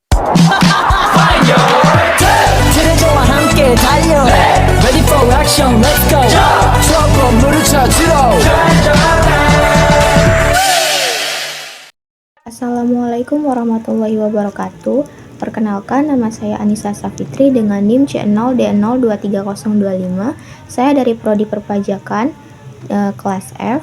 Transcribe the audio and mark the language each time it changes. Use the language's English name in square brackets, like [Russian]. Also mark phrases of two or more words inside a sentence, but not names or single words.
[Korean] 그대와 함께 달려 [English] Ready for action, let's go [Korean] 추억 건물을 찾으러 [Arabic] السلام عليكم ورحمة الله وبركاته. [Indonesian] Perkenalkan, nama saya Anissa Safitri dengan NIM C0D023025. Saya dari Prodi Perpajakan kelas F.